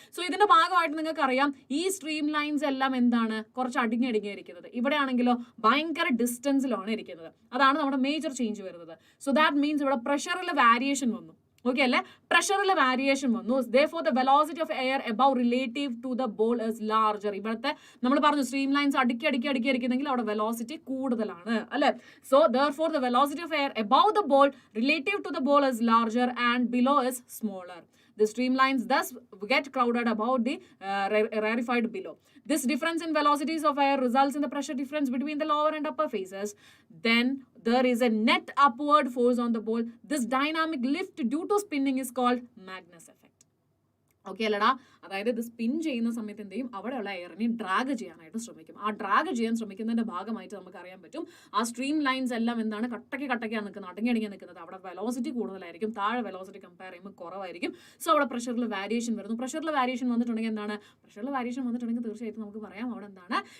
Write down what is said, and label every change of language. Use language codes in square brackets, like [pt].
[ml] So ഇതിന്റെ ഭാഗമായിട്ട് നിങ്ങൾക്ക് അറിയാം ഈ സ്ട്രീം ലൈൻസ് എല്ലാം എന്താണ്? കുറച്ച് അടിങ്ങിയിരിക്കുന്നത്. ഇവിടെ ആണെങ്കിലോ ഭയങ്കര ഡിസ്റ്റൻസിലാണ് ഇരിക്കുന്നത്. അതാണ് നമ്മുടെ മേജർ ചേഞ്ച് വരുന്നത്. സോ ദാറ്റ് മീൻസ് ഇവിടെ പ്രഷറിൽ വാരിയേഷൻ വന്നു. ഓക്കെ അല്ലേ? പ്രഷറിൽ വാരിയേഷൻ വന്നു. [en] therefore the velocity of air above relative to the ball is larger. [ml] ഇവിടുത്തെ നമ്മൾ പറഞ്ഞു സ്ട്രീം ലൈൻസ് അടുക്കി അടിക്കുന്നെങ്കിൽ അവിടെ വെലോസിറ്റി കൂടുതലാണ് അല്ലെ? [en] So therefore the velocity of air above the ball relative to the ball is larger and below is smaller. The streamlines thus get crowded about the rarefied below. This difference in velocities of air results in the pressure difference between the lower and upper phases. Then there is a net upward force on the ball. This dynamic lift due to spinning is called Magnus effect. [ml] Okay അല്ലടാ? അതായത് ഇത് spin ചെയ്യുന്ന സമയത്ത് എന്ത് ചെയ്യും? അവിടെയുള്ള എയറിനെ drag ചെയ്യാനായിട്ട് ശ്രമിക്കും. ആ ഡ്രാഗ് ചെയ്യാൻ ശ്രമിക്കുന്നതിന്റെ ഭാഗമായിട്ട് നമുക്ക് അറിയാൻ പറ്റും ആ സ്ട്രീം ലൈൻസ് എല്ലാം എന്താണ്? കട്ടയ്ക്കാണ് നിൽക്കുന്നത്, അടങ്ങി നിൽക്കുന്നത്. അവിടെ വെലോസിറ്റി കൂടുതലായിരിക്കും, താഴെ വെലോസിറ്റി കമ്പയർ ചെയ്യുമ്പോൾ കുറവായിരിക്കും. സോ അവിടെ പ്രഷറിൽ വാരിയേഷൻ വരുന്നു. പ്രഷറിൽ വാരിയേഷൻ വന്നിട്ടുണ്ടെങ്കിൽ എന്താണ്? പ്രഷറിൽ വാരിയേഷൻ വന്നിട്ടുണ്ടെങ്കിൽ തീർച്ചയായിട്ടും നമുക്ക് പറയാം അവിടെ എന്താണ്?